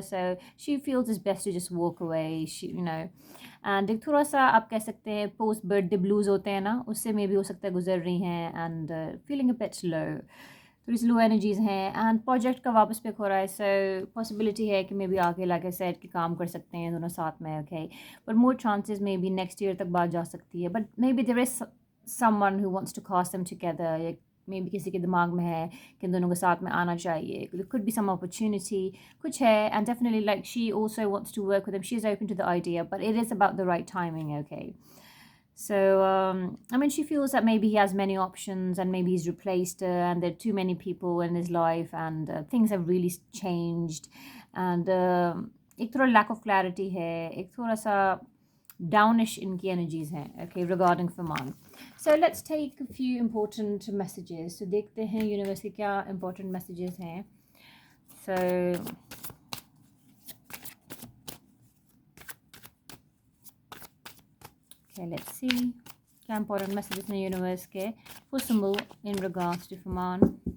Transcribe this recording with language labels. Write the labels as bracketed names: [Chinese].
[English] So she feels it's best to just walk away. [Hindi] And एक थोड़ा सा आप कह सकते हैं पोस्ट बर्थडे ब्लूज होते हैं ना, उससे मे भी हो सकता है गुजर रही हैं, [English] and feeling a bit low, [Hindi] थोड़ी सी लो एनर्जीज हैं, एंड प्रोजेक्ट का वापस पिक हो रहा है. सो पॉसिबिलिटी है कि मे बी आगे लाइक आई सेड कि काम कर सकते हैं दोनों साथ में, okay. But more chances may be next year तक बात जा सकती है. [English] but maybe there is someone who wants to cast them together, [Hindi] या मे बी किसी के दिमाग में है कि इन दोनों के साथ में आना चाहिए. [English] There could be some opportunity, [Hindi] कुछ है, [English] and definitely like she also wants to work with him. She's open to the idea, but it is about the right timing, okay. So I mean, she feels that maybe he has many options and maybe he's replaced her, and there are too many people in his life, and things have really changed, and [Hindi] एक थोड़ा lack of clarity है, एक थोड़ा सा downish इनकी energies हैं, [English] okay, regarding Faman. So let's take a few important messages. [Hindi] So देखते हैं यूनिवर्स के क्या important messages हैं. [English] So okay, let's see [Hindi] क्या important messages हैं यूनिवर्स के [English] for Sumbul in regards to Faman.